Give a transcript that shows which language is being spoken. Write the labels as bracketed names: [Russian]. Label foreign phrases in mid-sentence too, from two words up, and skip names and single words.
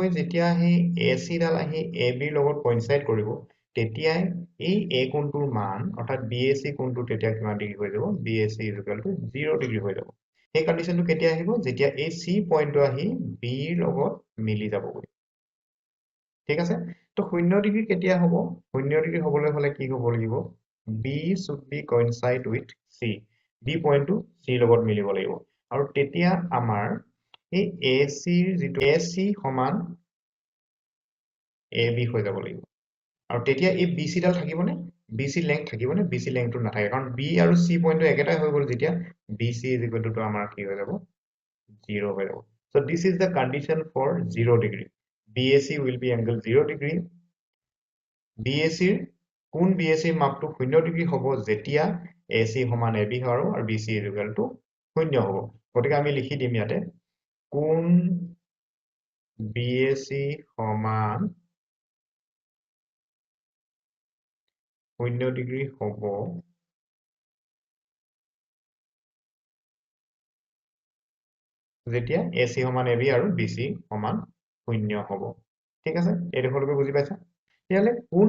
[Assamese] যেতিয়া সেই AC ডাল আহি AB ৰ লগত কোইনসাইড কৰিব তেতিয়াই এই A কোণটোৰ মান অৰ্থাৎ BAC কোণটো তেতিয়া কিমান ডিগ্ৰী হৈ যাব BAC = 0 ডিগ্ৰী হৈ যাব এই কন্ডিশনটো কেতিয়া আহিব যেতিয়া এই C পইণ্টটো আহি B ৰ লগত মিলি যাবগৈ ঠিক আছে তো 0 ডিগ্ৰী কেতিয়া হ'ব 0 ডিগ্ৰী হ'বলৈ হলে কি হ'ব লাগিব [English] B should be coincide with C [Assamese] B পইণ্টটো C লগত মিলিব লাগিব আৰু তেতিয়া আমাৰ এই AC যেটো AC সমান AB হৈ যাব লাগিব আৰু তেতিয়া এই BC ডাল থাকিবনে BC লেংথ থাকিবনে BC লেংথটো নাথাকে কাৰণ B আৰু C পইণ্টটো একেটাই হৈ গ'ল যেতিয়া BC = to আমাৰ কি হৈ যাব 0 হৈ যাব [English] so this is the condition for 0 degree BAC will be angle 0 degree [Assamese] BAC কোন BAC ৰ মাপটো 0 ডিগ্ৰী হ'ব যেতিয়া AC সমান AB হয় আৰু BC = 0 হ'ব গতিকে আমি লিখি দিম ইয়াতে কোন BAC সমান 0 ডিগ্ৰী হ'ব যেতিয়া AC সমান AB আৰু BC সমান 0 হ'ব ঠিক আছে এই দেখলৈকে বুজি পাইছা ইয়ালে কোন